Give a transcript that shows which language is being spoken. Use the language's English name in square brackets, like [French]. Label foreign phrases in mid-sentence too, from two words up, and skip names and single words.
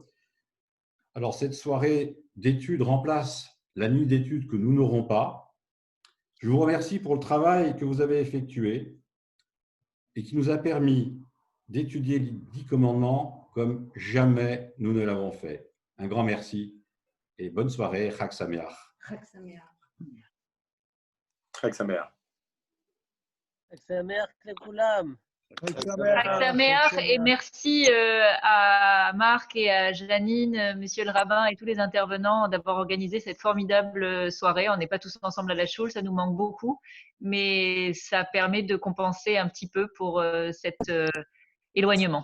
[French] Alors, cette soirée d'études remplace la nuit d'études que nous n'aurons pas. Je vous remercie pour le travail que vous avez effectué et qui nous a permis d'étudier les 10 commandements comme jamais nous ne l'avons fait. Un grand merci et bonne soirée. [Hebrew] חג שמח. חג שמח. חג שמח. חג שמח לכולם. חג שמח, [French] et merci à Marc et à Janine, monsieur le rabbin et tous les intervenants d'avoir organisé cette formidable soirée. On n'est pas tous ensemble à la choule, ça nous manque beaucoup, mais ça permet de compenser un petit peu pour cet éloignement.